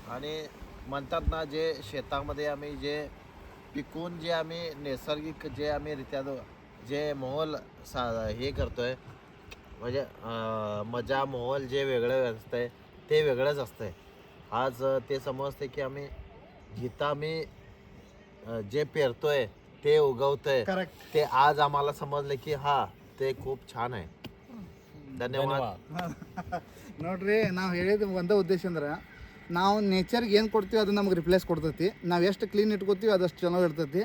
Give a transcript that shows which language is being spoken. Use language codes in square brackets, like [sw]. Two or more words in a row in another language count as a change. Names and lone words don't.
[mr] आणि म्हणतात ना, जे शेतामध्ये आम्ही जे पिकून जे आम्ही नैसर्गिक जे आम्ही रित्या जे मोहल हे करतोय, म्हणजे मजा मोहल जे वेगळं असतंय ते वेगळंच असतंय. आज ते समजते की आम्ही जिथं आम्ही जे पेरतोय ते उगवतोय, ते आज आम्हाला समजलं की हा ते खूप छान आहे. [kn] ಧನ್ಯವಾದ. ನೋಡ್ರಿ, ನಾವು ಹೇಳಿದ ಒಂದೇ ಉದ್ದೇಶ ಅಂದ್ರೆ ನಾವು ನೇಚರ್ಗೆ ಏನು ಕೊಡ್ತೀವಿ ಅದು ನಮ್ಗೆ ರಿಪ್ಲೇಸ್ ಕೊಡ್ತೈತಿ. ನಾವು ಎಷ್ಟು ಕ್ಲೀನ್ ಇಟ್ಕೋತೀವಿ ಅದಷ್ಟು ಚೆನ್ನಾಗಿ ಇರ್ತೈತಿ.